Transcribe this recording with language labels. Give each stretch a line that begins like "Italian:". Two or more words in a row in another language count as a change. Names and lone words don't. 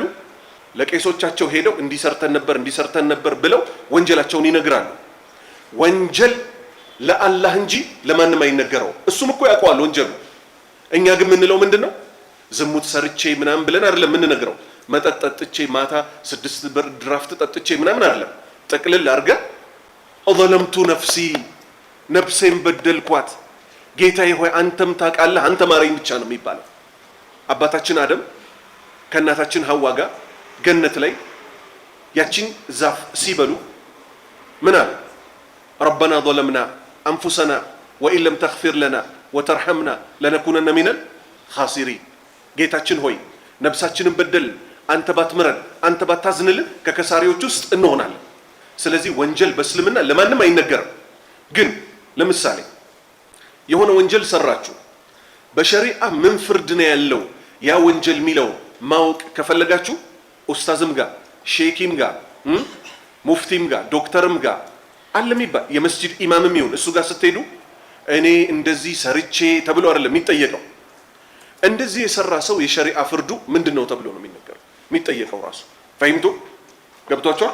Amharic: ለቄሶቻቸው ሄደው እንዲሰርተን ነበር ብለው ወንጀላቸውን ይነግራሉ። ወንጀል ለአላህ እንጂ ለማንም አይነገረው። እሱም እኮ ያውቀዋል ወንጀሉ። እኛ ግን የምንለው ምንድነው? ዝሙት ሰርቼ ምናምን ብለን አይደለም የምንነግረው። መጠጥ ጠጥቼ ማታ 6 ብር ድራፍት ጠጥቼ ምናምን አይደለም። ጠቅልል አድርገን
Arabic: ظلمت نفسي
Amharic: ነፍሴን በደልኳት ጌታዬ ሆይ አንተም ታውቃለህ አንተ ማረኝ ብቻ ነው የሚባለው። አባታችን አደም ከእናታችን ሐዋ ጋር ገነት ላይ ያቺን ዛፍ ሲበሉ ምን አለ?
Arabic: ربنا ظلمنا أنفسنا وإن لم تغفر لنا وترحمنا لنكونن من الخاسرين
Amharic: ጌታችን ሆይ ነፍሳችንን በደል አንተ ባትምረን አንተ ባታዝንልን ከከሳሪዎች ውስጥ እንሆናለን። ስለዚህ ወንጀል በእስልምና ለማንም አይነገርም። ግን ለምሳሌ የሆነ ወንጀል ሰራችሁ በሸሪዓ ምን ፍርድ ነው ያለው ያ ወንጀል ሚለው ማወቅ ከፈለጋችሁ ኡስታዝም ጋር ሼኪም ጋር ሙፍቲም ጋር ዶክተርም ጋር አለሚባ የመስጂድ ኢማምም ይሁን እሱ ጋር ስትሄዱ እኔ እንደዚህ ሰርቼ ተብሎ አይደለም የሚጠየቀው። እንደዚህ የሰራ ሰው የሸሪዓ ፍርዱ ምንድነው ተብሎ ነው የሚነገረው የሚጠየቀው ራሱ። ፈይምቱ ገብቷችኋል?